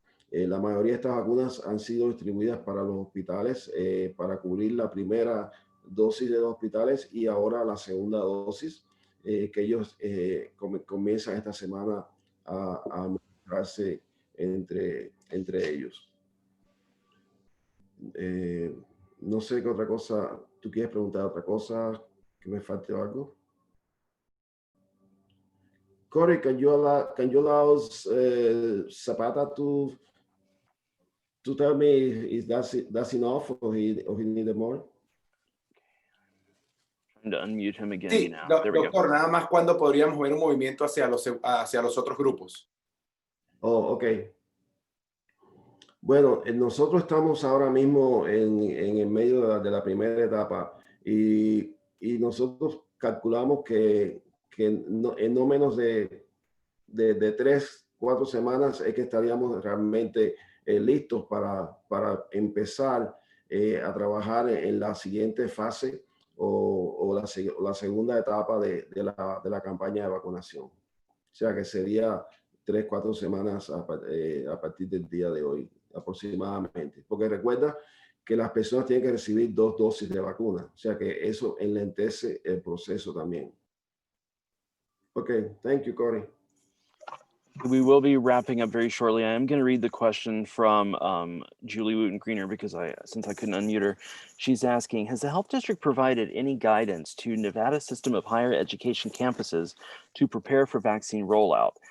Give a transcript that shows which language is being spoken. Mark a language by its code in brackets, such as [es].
[es] La mayoría de estas vacunas han sido distribuidas para los hospitales para cubrir la primera dosis de los hospitales y ahora la segunda dosis que ellos comienzan esta semana a administrarse entre ellos. No sé qué otra cosa. ¿Tú quieres preguntar otra cosa? ¿Que me falte algo? [en] Corey, can you allow Zapata to tell me if that's enough or he needed more? Trying to unmute him again [es] Sí, [en] now. There we go. [es] doctor, nada más cuando podríamos ver un movimiento hacia los otros grupos. [en] Oh, ok. [es] Bueno, nosotros estamos ahora mismo en el medio de la primera etapa y nosotros calculamos que en no menos de 3-4 semanas es que estaríamos realmente listos para empezar a trabajar en la siguiente fase o la segunda etapa de la campaña de vacunación. O sea que sería 3-4 semanas a partir del día de hoy aproximadamente. Porque recuerda que las personas tienen que recibir 2 dosis de vacuna. O sea que eso enlentece el proceso también. [en] Okay, thank you, Corey. We will be wrapping up very shortly. I am going to read the question from Julie Wooten-Greener because since I couldn't unmute her. She's asking, has the health district provided any guidance to Nevada system of higher education campuses to prepare for vaccine rollout?